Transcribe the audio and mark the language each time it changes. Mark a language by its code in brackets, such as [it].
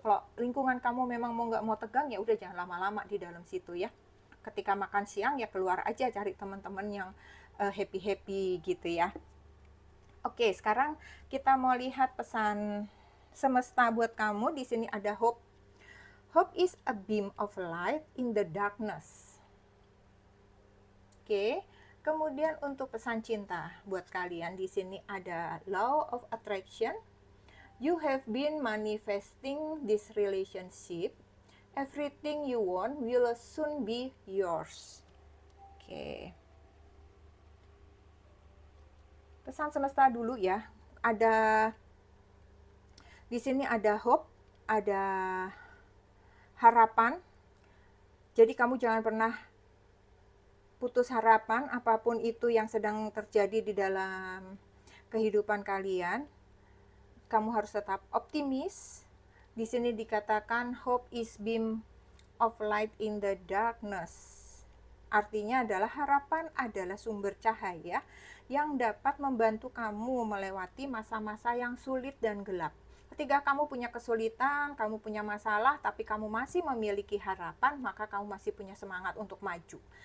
[id] Kalau lingkungan kamu memang nggak mau tegang ya udah jangan lama-lama di dalam situ ya. Ketika makan siang ya keluar aja cari teman-teman yang happy-happy gitu ya. Oke, sekarang kita mau lihat pesan semesta buat kamu. Di sini ada hope. [en] Hope is a beam of light in the darkness. Oke. [id] Kemudian untuk pesan cinta buat kalian di sini ada law of attraction. [en] You have been manifesting this relationship. Everything you want will soon be yours. [id] Oke. Pesan semesta dulu ya. Ada di sini ada hope, ada harapan. Jadi kamu jangan pernah putus harapan apapun itu yang sedang terjadi di dalam kehidupan kalian. Kamu harus tetap optimis. Di sini dikatakan [en] hope is beam of light in the darkness. [id] Artinya adalah harapan adalah sumber cahaya yang dapat membantu kamu melewati masa-masa yang sulit dan gelap. Ketika kamu punya kesulitan, kamu punya masalah, tapi kamu masih memiliki harapan, maka kamu masih punya semangat untuk maju.